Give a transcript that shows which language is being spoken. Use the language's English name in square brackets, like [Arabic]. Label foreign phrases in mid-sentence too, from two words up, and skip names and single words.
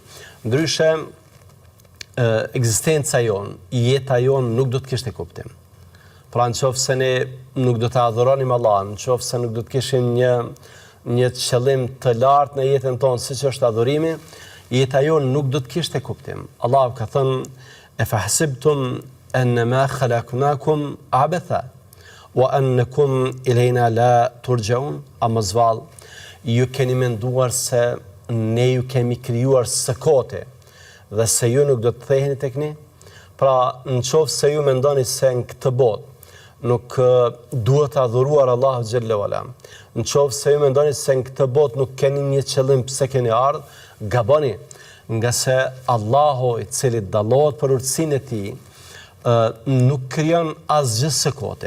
[Albanian] Ndryshe, ekzistenca jonë, jeta jonë nuk do të kishte kuptim. Pra nëse ne nuk do të adhuronim Allahun, nëse nuk do të kishim një qëllim të lartë në jetën tonë siç është adhurimi, jeta jonë nuk do të kishte kuptim. Allahu ka thënë: [Arabic] "أفحسبتم أنما خلقناكم عبثا وأنكم إلينا لا ترجعون." [Albanian] Amazval, ju keni menduar se ne ju kemi krijuar së kote dhe se ju nuk do të theheni tek ne? Pra, nëse ju mendoni se në këtë botë nuk duhet të adhuruar Allahu [Arabic] جل وعلا, [Albanian] nëse ju mendoni se në këtë botë nuk keni një qëllim pse keni ardhur, gaboni, nga se Allahu, i cili dallohet për urtësinë e tij, nuk krijon asgjë së kote.